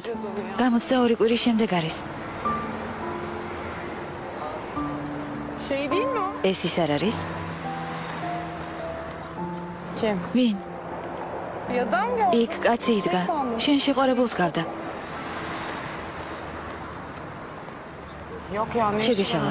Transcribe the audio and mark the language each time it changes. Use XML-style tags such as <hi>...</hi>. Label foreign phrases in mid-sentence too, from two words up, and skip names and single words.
<ka>62 კვირის შემდეგ არის.</ka> <tr>Şey değil mi o?</tr> <ka>ეს ის არ არის?</ka> <tr>Kim?</tr> <ka>ვინ?</ka> <tr>Bir adam geldi.</tr> <ka>იქ კაცი იდგა. შენ შეყარებულს გავდა.</ka> <tr>Yok ya. ne işi</tr> <ka>შეგეშალა.</ka>